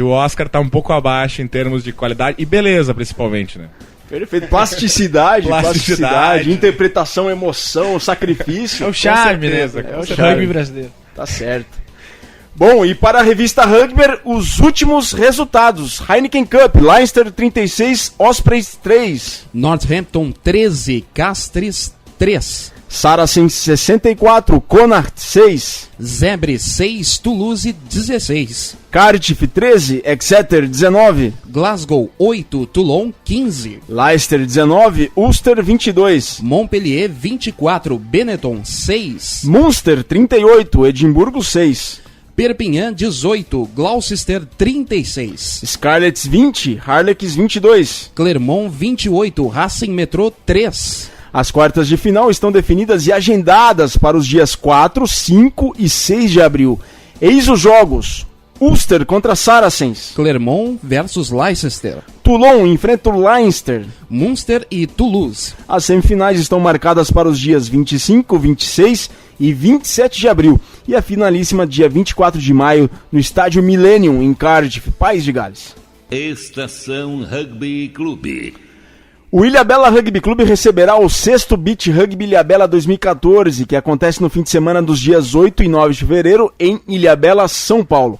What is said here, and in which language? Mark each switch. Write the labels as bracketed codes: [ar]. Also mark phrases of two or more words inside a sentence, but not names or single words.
[pt] O Oscar tá um pouco abaixo em termos de qualidade e beleza, principalmente, né? Perfeito. Plasticidade, interpretação, emoção, sacrifício. É o charme, né? É o charme. Rugby brasileiro. Tá certo. Bom, e para a revista Rugby, os últimos resultados. Heineken Cup, Leinster 36, Ospreys 3. Northampton 13, Castres 3. Saracens 64, Connacht 6. Zebre 6, Toulouse 16. Cardiff 13, Exeter 19. Glasgow 8, Toulon 15. Leicester 19, Ulster 22. Montpellier 24, Benetton 6. Munster 38, Edimburgo 6. Perpignan 18, Gloucester 36. Scarlets 20, Harlequins 22. Clermont 28, Racing Metrô 3. As quartas de final estão definidas e agendadas para os dias 4, 5 e 6 de abril. Eis os jogos: Ulster contra Saracens. Clermont versus Leicester. Toulon enfrenta o Leinster. Munster e Toulouse. As semifinais estão marcadas para os dias 25, 26 e 27 de abril. E a finalíssima dia 24 de maio no estádio Millennium, em Cardiff, País de Gales. Estação Rugby Clube. O Ilhabela Rugby Clube receberá o 6º Beach Rugby Ilhabela 2014, que acontece no fim de semana dos dias 8 e 9 de fevereiro em Ilhabela, São Paulo.